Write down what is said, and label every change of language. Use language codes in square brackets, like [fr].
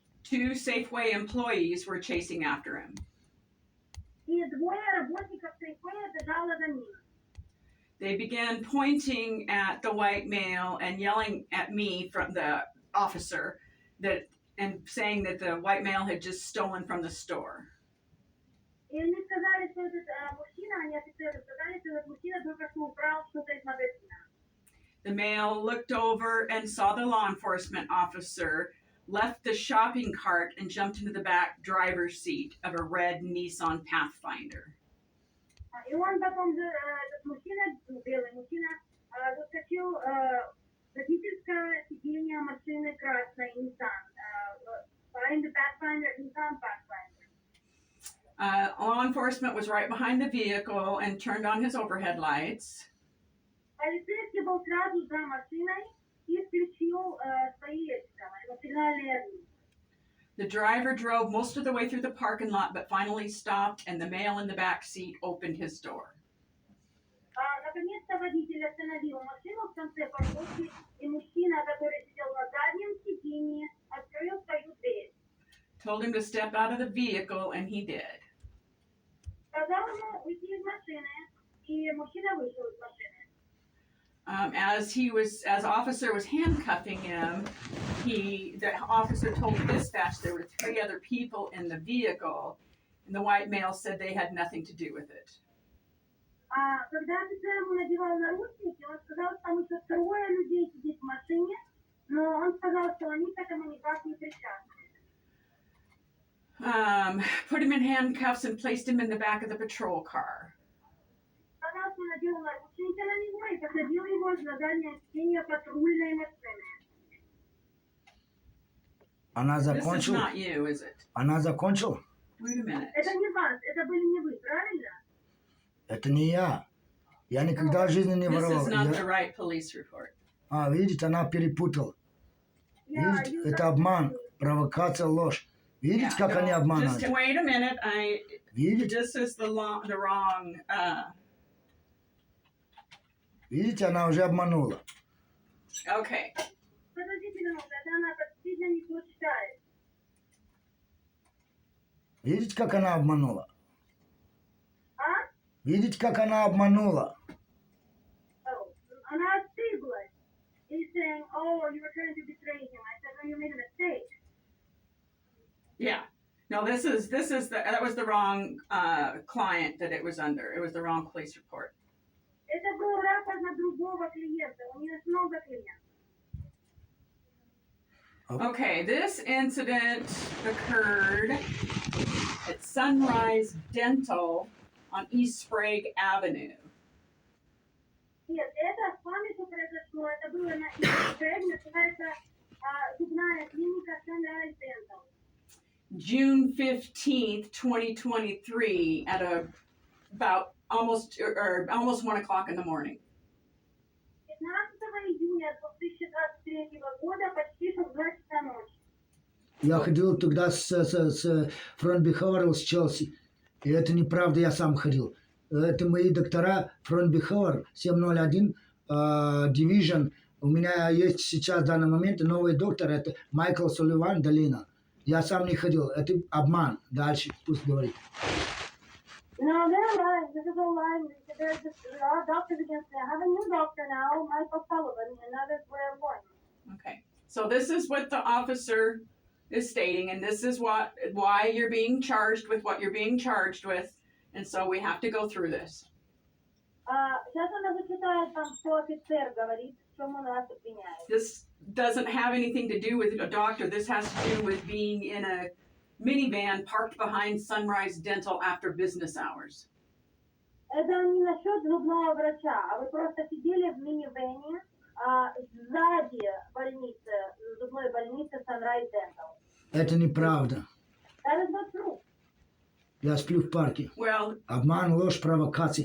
[en] Two Safeway employees were chasing after him. [ru] И двое работников Safeway бежала за ним. [en] They began pointing at the white male and yelling at me from the officer and saying that the white male had just stolen from the store. [ru] И они сказали, что этот мужчина, они офицеры сказали, что этот мужчина только что украл что-то из магазина. [en] The male looked over and saw the law enforcement officer, left the shopping cart, and jumped into the back driver's seat of a red Nissan Pathfinder. [ru] И он потом, этот мужчина, белый мужчина, заскочил в водительское сиденье машины красной Nissan, [en] behind the Pathfinder, [ru] Nissan Pathfinder. [en] Law enforcement was right behind the vehicle and turned on his overhead lights. [ru] Полицейский был сразу за машиной и включил свои сигнальные огни. [en] The driver drove most of the way through the parking lot, but finally stopped, and the male in the back seat opened his door. [ru] Наконец-то водитель остановил машину в конце парковки, и мужчина, который сидел на заднем сиденье, открыл свою дверь. [en] Told him to step out of the vehicle, and he did. [ru] Сказал ему уйти из машины, и мужчина вышел из машины. [en] As officer was handcuffing him, the officer told dispatch there were 3 other people in the vehicle, and the white male said they had nothing to do with it. [ru] Когда офицер ему надевал наручники, он сказал, что там еще 2 людей сидит в машине, но он сказал, что они к этому никак не причастны. [en] Put him in handcuffs and placed him in the back of the patrol car. [ru] Сказал, что надел наручники на него и посадил его на заднее сиденье патрульной машины. Она [en] This is [ru] закончила? [en] not you, is it? [ru] Она закончила? [en] Wait a minute. [ru] Это не вас, это были не вы, правильно? Это не я. Я никогда в жизни не [en] This [ru] воровал. [en] is not the right police report. [ru] Видите, она перепутала. Видите, это обман, провокация, ложь. Видите, как они обманывают? [en] Just wait a minute. [ru] Видите? [en] This is the wrong. [ru] Видите, она уже обманула. [en] Okay. [ru] Подождите минуту, это она сильно не то читает. Видите, как она обманула? А? Видите, как она обманула? Она ошиблась. [en] He's saying, oh, you were trying to betray him. I said, no, you made a mistake. Yeah. No, that was the wrong client that it was under. It was the wrong police report. Это был рапорт на другого клиента. У нее много клиентов. Okay, this incident occurred at Sunrise Dental on East Sprague Avenue. [ru] Нет, это с вами что произошло. Это было на Instagram, называется зубная клиника Sunrise Dental. June 15th, 2023 at about almost 1 o'clock in the morning. 15 июня 2023 года, почти что в 2 часа ночи. Я ходил тогда с Front Behavioral с Челси. И это неправда, я сам ходил. Это мои доктора Front Behavioral 701 Division. У меня есть сейчас в данный момент новый доктор, это Майкл Соливан, Долина. Я сам не ходил. Это обман. Дальше пусть говорит. [en] No, they're lying. This is all lying. There's a lot of doctors against me. I have a new doctor now, Michael Sullivan, and that is where I'm going. Okay. So this is what the officer is stating, and this is why you're being charged with what you're being charged with, and so we have to go through this. [ru] Сейчас она зачитает там, что офицер говорит, в чем он нас обвиняет. [en] This doesn't have anything to do with a doctor. This has to do with being in a minivan parked behind Sunrise Dental after business hours. [ru] Это не насчет зубного врача, а вы просто сидели в минивэне сзади больницы, зубной больницы Sunrise Dental. Это неправда. [en] That is not true. [ru] Я сплю в парке. [en] Well, [ru] Обман, ложь, провокация.